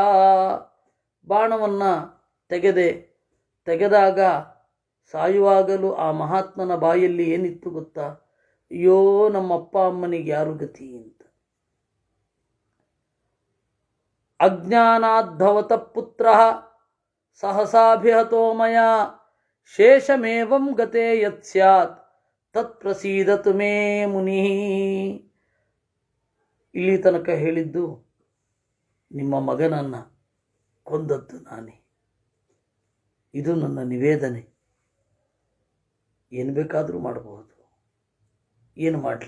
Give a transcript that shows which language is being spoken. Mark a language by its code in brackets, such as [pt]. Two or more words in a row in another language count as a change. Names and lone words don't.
[kn] ಬಾಣವನ್ನು ತೆಗೆದಾಗ ಸಾಯುವಾಗಲೂ ಆ ಮಹಾತ್ಮನ ಬಾಯಲ್ಲಿ ಏನಿತ್ತು ಗೊತ್ತಾ? ಅಯ್ಯೋ, ನಮ್ಮಪ್ಪ ಅಮ್ಮನಿಗೆ ಯಾರು ಗತಿ ಅಂತ. [sa] ಅಜ್ಞಾನಾದ್ಭವತ ಪುತ್ರ ಸಹಸಾಭಿಹತೋ ಮಯ ಶೇಷಮೇವಂ ಗತೆ ಯತ್ ಸ್ಯಾತ್ ತತ್ ಪ್ರಸೀದತು ಮೇ ಮುನಿ. [kn] ಇಲ್ಲಿ ತನಕ ಹೇಳಿದ್ದು ನಿಮ್ಮ ಮಗನನ್ನು ಕೊಂದದ್ದು ನಾನೇ. ಇದು ನನ್ನ ನಿವೇದನೆ. ಏನು ಬೇಕಾದರೂ ಮಾಡಬಹುದು. ಏನು ಮಾಡಲಿ?